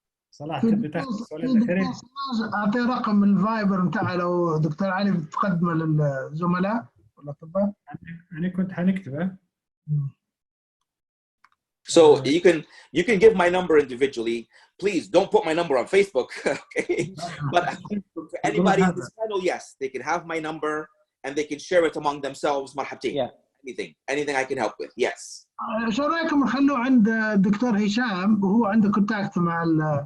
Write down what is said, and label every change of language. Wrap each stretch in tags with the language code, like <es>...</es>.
<ar>صلاح تبي تاخذ السؤالين الأخيرين؟ أعطي رقم الفايبر متاعه لو دكتور علي بتقدمه للزملاء والأطباء. أنا كنت حنكتبه.</ar> <en>So you can give my number individually. Please don't put my number on Facebook, okay? But for anybody in this panel, yes, they can have my number and they can share it among themselves.</en> <ar>مرحبتين.</ar> <en>Yeah. Anything I can help with. Yes.</en> <ar>شو رأيكم نخلوه عند الدكتور هشام وهو عنده كونتاكت مع ال.</ar>